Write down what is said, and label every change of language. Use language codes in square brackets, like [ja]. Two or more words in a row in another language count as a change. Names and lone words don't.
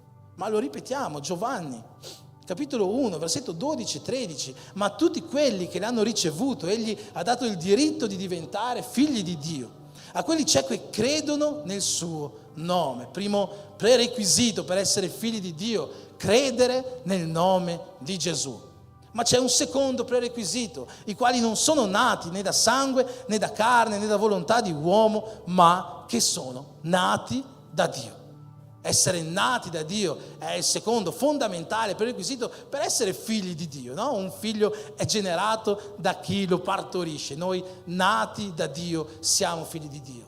[it] Ma lo ripetiamo, Giovanni, capitolo 1, versetto 12-13, ma a tutti quelli che l'hanno ricevuto, egli ha dato il diritto di diventare figli di Dio. A quelli c'è che credono nel suo nome. Primo prerequisito per essere figli di Dio, credere nel nome di Gesù. Ma c'è un secondo prerequisito, i quali non sono nati né da sangue, né da carne, né da volontà di uomo, ma che sono nati da Dio. Essere nati da Dio è il secondo fondamentale prerequisito per essere figli di Dio, no? Un figlio è generato da chi lo partorisce. Noi nati da Dio siamo figli di Dio.